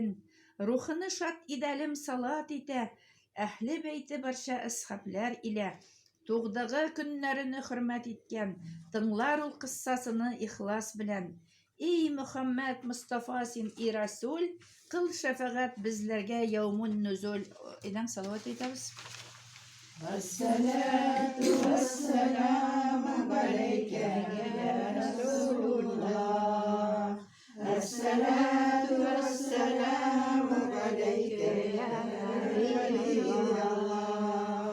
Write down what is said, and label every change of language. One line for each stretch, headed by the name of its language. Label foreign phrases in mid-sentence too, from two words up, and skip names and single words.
Tatar: Рухыны шат идәлем салат итә, әһле бәйте барча әсхабләр илә. Тугдыгы көннәренә хөрмәт иткән, тыңлар ул кыссасыны ихлас белән. Эй Мөхәммәд Мустафа син и Расул, кыл шәфәгать безләргә
Arabic: يوم نزول.
Tatar: Идән салават әйтәбез.
Arabic: الصلاة والسلام عليك يا رسول الله. الصلاة والسلام عليك يا حبيب الله.